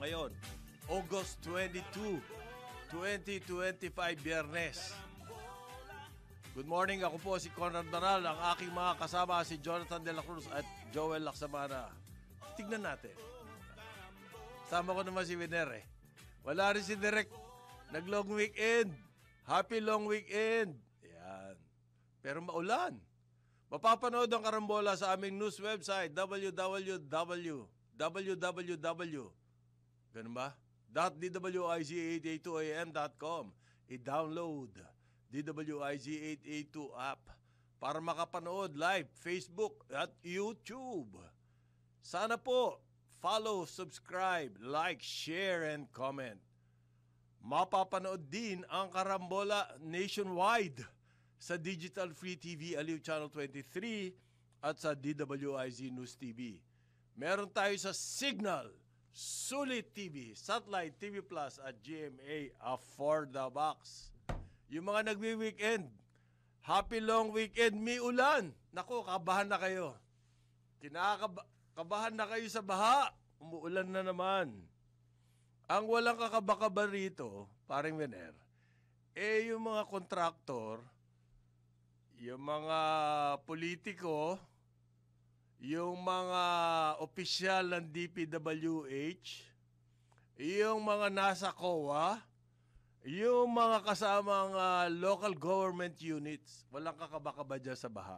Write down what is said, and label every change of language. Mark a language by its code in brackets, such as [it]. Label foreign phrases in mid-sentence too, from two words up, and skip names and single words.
[tl] Ngayon, August 22, 2025, Biyernes. [en] Good morning, [tl] ako po si Conrad Banal. Ang aking mga kasama si Jonathan De La Cruz at Joel Lacsamana. Tignan natin. Sama ko naman si Winer eh. Wala rin si Direk. Nag- [en] long weekend. Happy long weekend. [tl] Yan. Pero maulan. Mapapanood ang karambola sa aming news website www. Ganun ba? .dwiz882am.com. I-download DWIZ882 app para makapanood live Facebook at YouTube. Sana po [en] follow, subscribe, like, share, and comment. [tl] Mapapanood din ang karambola nationwide sa Digital Free TV Aliw Channel 23 at sa DWIZ News TV. Meron tayo sa Signal, Sulit TV, Satellite TV Plus at GMA for the Box. Yung mga nagwi-weekend, [en] happy long weekend, [tl] may ulan. Naku, kabahan na kayo. Kabahan na kayo sa baha. Umuulan na naman. Ang walang kakabakaba rito, paring Winer, yung mga kontraktor, yung mga politiko, yung mga opisyal ng DPWH, yung mga nasa COA, yung mga kasamang local government units, walang kakabakaba dyan sa baha.